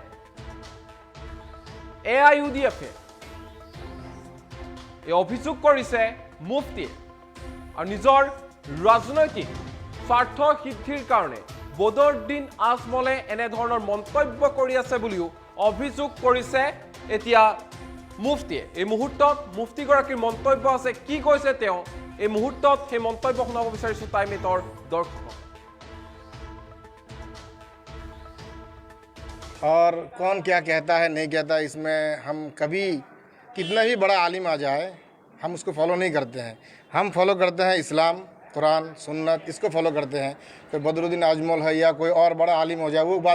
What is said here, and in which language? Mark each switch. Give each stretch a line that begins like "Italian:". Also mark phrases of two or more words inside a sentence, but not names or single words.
Assamese: AIUDF এই অভিযোগ কৰিছে মুফতিয়ে আৰু নিজৰ ৰাজনৈতিক স্বাৰ্থ সিদ্ধিৰ কাৰণে বদৰুদ্দিন আজমলে এনে ধৰণৰ মন্তব্য কৰি আছে বুলিও অভিযোগ কৰিছে এতিয়া মুফতিয়ে এই মুহূৰ্তত মুফতিগৰাকীৰ মন্তব্য আছে কি কৈছে তেওঁ এই মুহূৰ্তত সেই মন্তব্য শুনাব বিচাৰিছো টাইমেটৰ দৰ্শকক
Hindi: और कौन क्या कहता है नहीं कहता इसमें हम कभी कितना भी बड़ा आलिम आ जाए हम उसको फॉलो नहीं करते हैं हम फॉलो करते हैं इस्लाम कुरान सुन्नत इसको फॉलो करते हैं कोई बदरुद्दीन आजमल है या कोई और बड़ा आलिम हो जाए वो बात